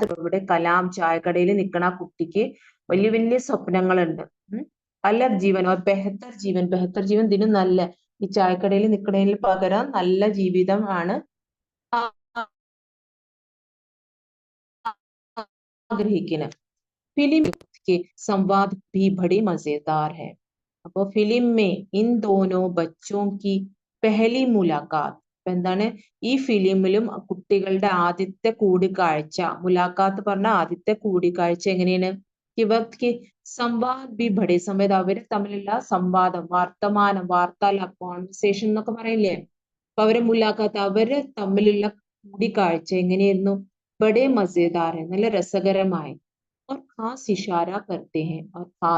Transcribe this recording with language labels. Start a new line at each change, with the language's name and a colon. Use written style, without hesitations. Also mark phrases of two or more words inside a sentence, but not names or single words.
Malayalam: ഇവിടെ കലാം ചായക്കടയിൽ നിൽക്കണ ആ കുട്ടിക്ക് വലിയ വലിയ സ്വപ്നങ്ങളുണ്ട്.
Hindi: अलब जीवन और बेहतर जीवन, बेहतर जीवन
Malayalam: ഇതിനും നല്ല, ഈ ചായക്കടയിൽ നിൽക്കുന്നതിന് പകരം നല്ല ജീവിതം ആണ് ആഗ്രഹിക്കുന്നത്.
Hindi: फिल्म के संवाद भी बड़े मजेदार है. അപ്പോ फिल्म में इन दोनों बच्चों की पहली मुलाकात,
Malayalam: എന്താണ്, ഈ ഫിലിമിലും കുട്ടികളുടെ ആദ്യത്തെ കൂടിക്കാഴ്ച, മുലാഖാത്ത് പറഞ്ഞ ആദ്യത്തെ കൂടിക്കാഴ്ച എങ്ങനെയാണ്,
Hindi: कि वक्त के संवाद भी बड़े,
Malayalam: സമയത്ത് അവര് തമ്മിലുള്ള സംവാദം, വർത്തമാനം, വാർത്താലാപം, കോൺവെർസേഷൻ എന്നൊക്കെ പറയില്ലേ, അപ്പൊ അവരെ മുലാഖാത്ത്, അവര് തമ്മിലുള്ള കൂടിക്കാഴ്ച എങ്ങനെയായിരുന്നു,
Hindi: बड़े मजेदार,
Malayalam: നല്ല രസകരമായി.
Hindi: और खास इशारा करते हैं, और खास.